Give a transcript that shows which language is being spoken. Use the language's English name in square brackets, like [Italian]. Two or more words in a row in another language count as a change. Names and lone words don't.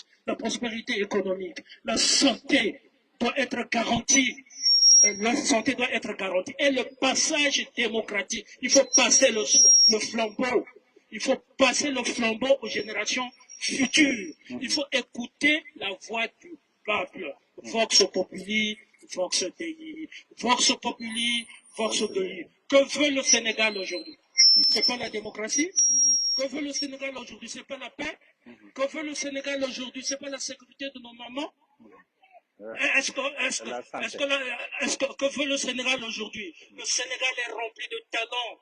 [French] La prospérité économique. La santé doit être garantie. La santé doit être garantie. Et le passage démocratique, il faut passer le flambeau. Il faut passer le flambeau aux générations futures. Il faut écouter la voix du peuple. [Latin] Vox populi, vox Dei. Vox populi, vox Dei. [French] Que veut le Sénégal aujourd'hui? C'est pas la démocratie? Que veut le Sénégal aujourd'hui? C'est pas la paix? Que veut le Sénégal aujourd'hui? C'est pas la sécurité de nos mamans? Que veut le Sénégal aujourd'hui? Le Sénégal est rempli de talents.